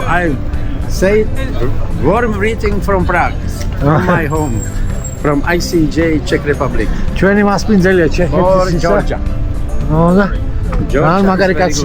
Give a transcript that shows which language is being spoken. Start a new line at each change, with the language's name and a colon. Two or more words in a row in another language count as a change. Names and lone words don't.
English: I say warm greeting from Prague, from my home, from ICJ, Czech Republic.
Georgian: Ჩვენი მასპინძელია
English: For
Georgian: ჩეხეთის. Georgia. და Georgia. მაგარი კაცია.